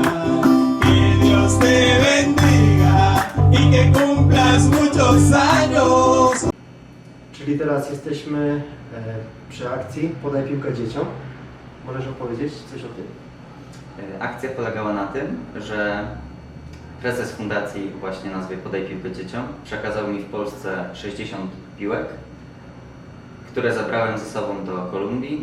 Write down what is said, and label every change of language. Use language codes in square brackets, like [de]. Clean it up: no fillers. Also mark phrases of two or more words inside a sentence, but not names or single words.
[es] que Dios te bendiga y que cumplas muchos años. [pl] Czyli teraz jesteśmy przy akcji Podaj piłkę dzieciom. Możesz opowiedzieć coś o tym? Akcja polegała na tym, że prezes fundacji właśnie nazwie Podaj piłkę dzieciom przekazał mi w Polsce 60 piłek, które zabrałem ze sobą do Kolumbii.